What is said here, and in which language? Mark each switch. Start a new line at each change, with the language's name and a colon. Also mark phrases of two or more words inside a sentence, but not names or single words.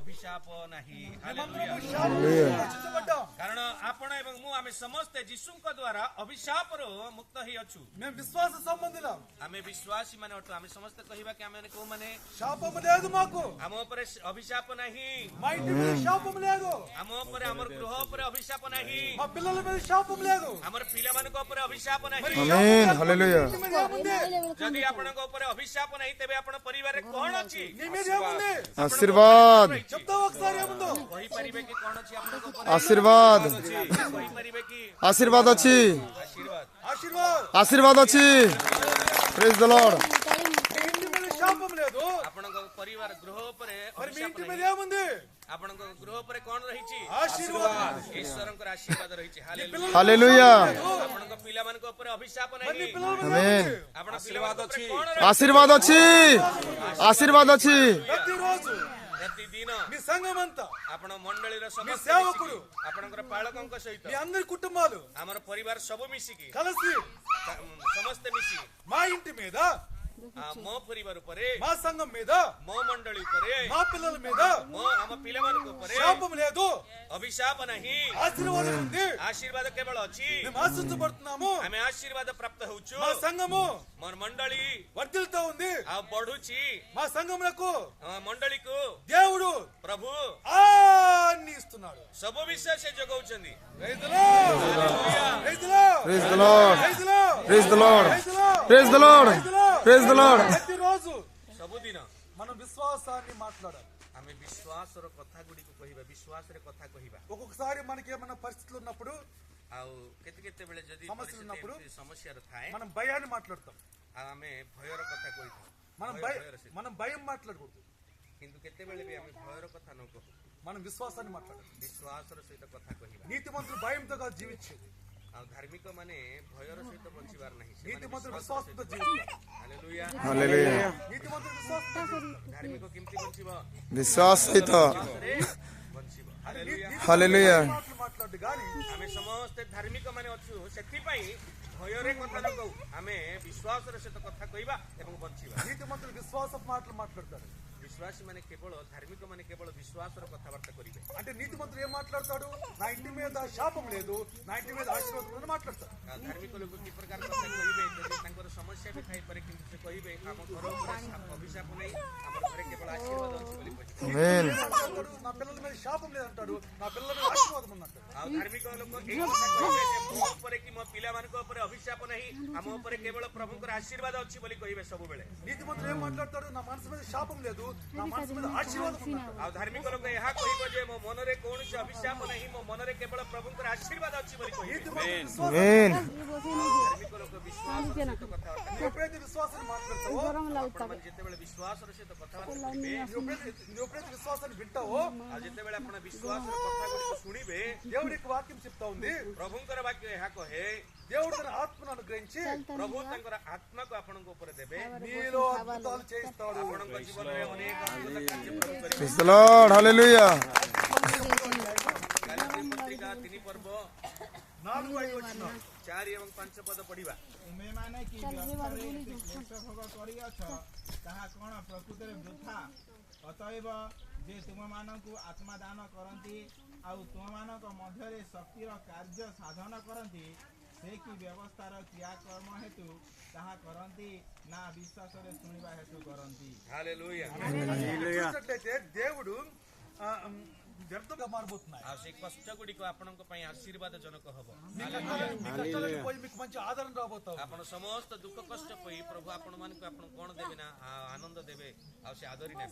Odia: ଅଭିଶାପ ନାହିଁ। କାରଣ ଆପଣ ଏବଂ ମୁଁ ଆମେ ସମସ୍ତେ ଯୀଶୁଙ୍କ ଦ୍ୱାରା ଅଭିଶାପରୁ ମୁକ୍ତ ହେଇଅଛୁ।
Telugu: మేము విశ్వాస సంబంధులం.
Odia: ଆମେ ବିଶ୍ୱାସୀ ମାନେ ଅଟୁ। ଆମେ ସମସ୍ତେ କହିବା କି ଆମେ କୋଉମାନେ
Telugu: శాపము లేదు మాకు.
Odia: ଆମ ଉପରେ ଅଭିଶାପ ନାହିଁ।
Telugu: మా ఇంటి మీద శాపము లేదు.
Odia: ଆମ ଉପରେ ଆମର గృହ ଉପରେ ଅଭିଶାପ ନାହିଁ।
Telugu: మా పిల్లల మీద శాపము లేదు.
Odia: ଆମର ପିଲାମାନଙ୍କ ଉପରେ ଅଭିଶାପ ନାହିଁ।
Telugu: ఆమేన్ హల్లెలూయా
Odia: ଯଦି ଆପଣଙ୍କ ଉପରେ ଅଭିଶାପ ନାହିଁ ତେବେ ଆପଣ ପରିବାରରେ କଣ ଅଛି?
Telugu: నీ మీద ఏముంది?
Odia: ఆశీర్వాద్
Telugu: చెప్తావా ఒకసారి ఏముందో?
Odia: କହିପାରିବେ କି କଣ ଅଛି ଆପଣଙ୍କ ଉପରେ? ఆశీర్వాద్ କହିପାରିବେ କି? ଆଶୀର୍ବାଦ ଅଛି ଆଶୀର୍ବାଦ ఆశీర్వాద్. ଆଶୀର୍ବାଦ ଅଛି
English: praise the Lord
Telugu: నీ ఇంటి మీద శాపము లేదు.
Odia: ଆପଣଙ୍କ ପରିବାର గృହ ଉପରେ
Telugu: మరి మీ
Odia: ଅଭିଶାପ
Telugu: ఇంటి మీద
Odia: ନାହିଁ।
Telugu: ఏముంది?
Odia: ଆପଣଙ୍କ ଗୃହ ଉପରେ କଣ ରହିଛି?
Telugu: ఆశీర్వాదం.
Odia: ଈଶ୍ୱରଙ୍କର ଆଶୀର୍ବାଦ ରହିଛି। ହାଲେଲୁୟା।
Telugu: హల్లెలూయా
Odia: ଆପଣଙ୍କ ପିଲାମାନଙ୍କ ଉପରେ ଅଭିଶାପ
Telugu: మరి నీ
Odia: ନାହିଁ।
Telugu: పిల్లల మీద ఆమేన్ ఏముంది?
Odia: ଆପଣ ପିଲାମାନଙ୍କ ଉପରେ କଣ ଆଶୀର୍ବାଦ ଅଛି ଆଶୀର୍ବାଦ ଅଛି
Telugu: ప్రతిరోజు
Odia: ପ୍ରତିଦିନ
Telugu: మీ సంఘం అంతా,
Odia: ଆପଣ ମଣ୍ଡଳୀର ସମସ୍ତ
Telugu: సేవకుడు,
Odia: ଆପଣଙ୍କର ପାଳକଙ୍କ ସହିତ
Telugu: మీ అందరి కుటుంబాలు
Odia: ଆମର ପରିବାର ସବୁ ମିଶିକି
Telugu: కలిసి
Odia: ସମସ୍ତେ ମିଶି
Telugu: మా ఇంటి మీద,
Odia: ମୋ ପରିବାର ଉପରେ,
Telugu: మా సంఘం మీద,
Odia: ମୋ ମଣ୍ଡଳୀ ଉପରେ,
Telugu: మా పిల్లల మీద
Odia: ଆମ ପିଲାମାନଙ୍କ ଉପରେ
Telugu: శాపం లేదు,
Odia: ଅଭିଶାପ ନାହିଁ।
Telugu: ఆశీర్వాదం ఉంది.
Odia: ଆଶୀର୍ବାଦ କେବଳ ଅଛି।
Telugu: మేము ఆశించబడుతున్నాము.
Odia: ଆମେ ଆଶୀର୍ବାଦ ପ୍ରାପ୍ତ ହଉଛୁ।
Telugu: మా సంఘము
Odia: ମୋର ମଣ୍ଡଳୀ
Telugu: వర్ధిల్లుతూ ఉంది.
Odia: ଆଉ ବଢୁଛି।
Telugu: మా సంఘములకు
Odia: ମଣ୍ଡଳୀକୁ
Telugu: దేవుడు
Odia: ପ୍ରଭୁ
Telugu: అన్ని ఇస్తున్నాడు.
Odia: ସବୁ ବିଷୟ ସେ ଯୋଗାଉଛନ୍ତି।
English: Praise the Lord. Praise the Lord. praise the Lord Praise the Lord. praise the Lord Praise the Lord. praise the Lord Praise the Lord. praise the Lord
Telugu: ప్రతిరోజు
Odia: ସବୁଦିନ
Telugu: మనం విశ్వాసాన్ని మాట్లాడాలి.
Odia: ଆମେ ବିଶ୍ୱାସର କଥା ଗୁଡ଼ିକୁ କହିବା, ବିଶ୍ୱାସରେ କଥା କହିବା।
Telugu: ఒక్కొక్కసారి మనకి ఏమైనా పరిస్థితులు ఉన్నప్పుడు,
Odia: ଆଉ କେତେବେଳେ ଯଦି
Telugu: ସମସ୍ୟା ఉన్నప్పుడు
Odia: ସମସ୍ୟାର ଥାଏ
Telugu: మనం భయాన్ని మాట్లాడతాం.
Odia: ଆଉ ଆମେ ଭୟର କଥା କହିଥାଉ।
Telugu: మనం మనం భయం మాట్లాడకూడదు.
Odia: କିନ୍ତୁ କେତେବେଳେ ବି ଆମେ ଭୟର କଥା ନ କହୁ,
Telugu: మనం విశ్వాసాన్ని మాట్లాడాలి.
Odia: ବିଶ୍ୱାସର ସହିତ କଥା କହିବା।
Telugu: నీతిమంతులు భయంతో కాదు జీవించేది.
Odia: ଆଉ ଧାର୍ମିକ ମାନେ ଭୟର ସହିତ ବଞ୍ଚିବାର ନାହିଁ।
Telugu: నీతిమంతులు విశ్వాసంతో జీవిస్తారు.
Odia: ହାଲେଲୁୟା।
Telugu: హల్లెలూయా నీతిమంతులు విశ్వాసంతో జీవిస్తారు.
Odia: ଧାର୍ମିକ କେମିତି ବଞ୍ଚିବ?
Telugu: విశ్వాస సహిత
Odia: ବିଶ୍ୱାସରେ ବଞ୍ଚିବ। ହାଲେଲୁୟା।
Telugu: హల్లెలూయా మాటలు మాట్లాడు కానీ
Odia: ଆମେ ସମସ୍ତେ ଧାର୍ମିକ ମାନେ ଅଛୁ, ସେଥିପାଇଁ ଭୟରେ କଥା ନ କହୁ, ଆମେ ବିଶ୍ୱାସର ସହିତ କଥା କହିବା ଏବଂ ବଞ୍ଚିବା।
Telugu: నీతిమంతులు విశ్వాస మాటలు మాట్లాడతారు.
Odia: ବିଶ୍ୱାସୀ ମାନେ କେବଳ, ଧାର୍ମିକ ମାନେ କେବଳ ବିଶ୍ୱାସର କଥାବାର୍ତ୍ତା କରିବେ।
Telugu: అంటే నీతిమంతులు ఏం మాట్లాడతాడు? నా ఇంటి మీద శాపం లేదు, నా ఇంటి మీద ఆశీర్వాదం ఉందని మాట్లాడతాడు.
Odia: ଧାର୍ମିକ ଲୋକ କି ପ୍ରକାର କଥା କହିବେ? ଯଦି ତାଙ୍କର ସମସ୍ୟା ବି ଥାଇପାରେ, କିନ୍ତୁ ସେ କହିବେ ଆମ ଘର ଉପରେ ଅଭିଶାପ ନାହିଁ, ଆମର ଘରେ କେବଳ ଆଶୀର୍ବାଦ ଅଛି ବୋଲି କହିବେ।
Telugu: ఆమేన్ మాట్లాడతాడు, నా పిల్లల మీద శాపం లేదంటాడు, నా పిల్లల మీద ఆశీర్వాదం ఉందంటాడు.
Odia: ଆଉ ଧାର୍ମିକ ଲୋକ ଏଇ କଥା କହିବେ ଯେ ମୋ ଉପରେ କି ମୋ ପିଲାମାନଙ୍କ ଉପରେ ଅଭିଶାପ ନାହିଁ, ଆମ ଉପରେ କେବଳ ପ୍ରଭୁଙ୍କର ଆଶୀର୍ବାଦ ଅଛି ବୋଲି କହିବେ ସବୁବେଳେ।
Telugu: నీతిమంతులు ఏం మాట్లాడతాడు? నా మనసు మీద శాపం లేదు, నా మనసు మీద ఆశీర్వాదం ఉందంటాడు.
Odia: ଆଉ ଧାର୍ମିକ ଲୋକ ଏହା କହିବ ଯେ ମୋ ମନରେ କୌଣସି ଅଭିଶାପ ନାହିଁ, ମୋ ମନରେ କେବଳ ପ୍ରଭୁଙ୍କର ଆଶୀର୍ବାଦ ଅଛି ବୋଲି କହିବେ।
Telugu: నీతిమంతులు విశ్వాసం, ఆమేన్
Odia: ଧାର୍ମିକ ଲୋକ ବିଶ୍ୱାସର ସହିତ କଥାବାର୍ତ୍ତା
Telugu: నువ్వు ఎప్పుడైతే విశ్వాసాన్ని మాట్లాడతావో,
Odia: ଆପଣମାନେ ଯେତେବେଳେ ବିଶ୍ୱାସର ସହିତ କଥାବାର୍ତ୍ତା କରିବେ,
Telugu: నువ్వు ఎప్పుడైతే విశ్వాసాన్ని వింటావో,
Odia: ଆଉ ଯେତେବେଳେ ଆପଣ ବିଶ୍ୱାସର କଥା ଗୁଡ଼ିକ ଶୁଣିବେ,
Telugu: దేవుడి యొక్క వాక్యం చెప్తా ఉంది.
Odia: ପ୍ରଭୁଙ୍କର ବାକ୍ୟ ଏହା କହେ,
Telugu: దేవుడు తన ఆత్మను అనుగ్రహించి
Odia: ପ୍ରଭୁ ତାଙ୍କର ଆତ୍ମାକୁ ଆପଣଙ୍କ ଉପରେ ଦେବେ,
Telugu: నీలో అద్భుతాలు చేయిస్తాడు.
Odia: ଆପଣଙ୍କ ଜୀବନରେ ଅନେକ ଅଦ୍ଭୁତ କାର୍ଯ୍ୟ ପ୍ରଭୁ କରିବେ।
English: praise the Lord హల్లెలూయా
Odia: ଗାଲାତ୍ୟ ପତ୍ରିକା 3 ପର୍ବ
Telugu: 4-5 వచనం.
Odia: 4 ଏବଂ 5 ପଦ ପଢିବା। ତୁମେମାନେ କି ବ୍ୟର୍ଥରେ ଏତେ କ୍ଲେଶ ଭୋଗ କରିଅଛ, ତାହା କ'ଣ ପ୍ରକୃତରେ ବୃଥା? ଅତଏବ ଯେ ତୁମମାନଙ୍କୁ ଆତ୍ମା ଦାନ କରନ୍ତି ଆଉ ତୁମମାନଙ୍କ ମଧ୍ୟରେ ଶକ୍ତିର କାର୍ଯ୍ୟ ସାଧନ କରନ୍ତି, ସେ କି ବ୍ୟବସ୍ଥାର କ୍ରିୟାକର୍ମ ହେତୁ ତାହା କରନ୍ତି ନା ବିଶ୍ୱାସରେ ଶୁଣିବା ହେତୁ କରନ୍ତି? ହାଲେଲୁୟା।
Telugu: చూసినట్లయితే దేవుడు వ్యర్థంగా మారబోతున్నాయి.
Odia: ଆଉ ସେ କଷ୍ଟ ଗୁଡ଼ିକ ଆପଣଙ୍କ ପାଇଁ ଆଶୀର୍ବାଦ ଜନକ ହବ।
Telugu: మీ కష్టాలను పోయి మీకు మంచి ఆదరణ రాబోతావు.
Odia: ଆପଣ ସମସ୍ତ ଦୁଃଖ କଷ୍ଟ ପଇ ପ୍ରଭୁ ଆପଣମାନଙ୍କୁ ଆପଣ କଣ ଦେବେ ନା ଆନନ୍ଦ ଦେବେ, ଆଉ ସେ ଆଦରି ନେବେ।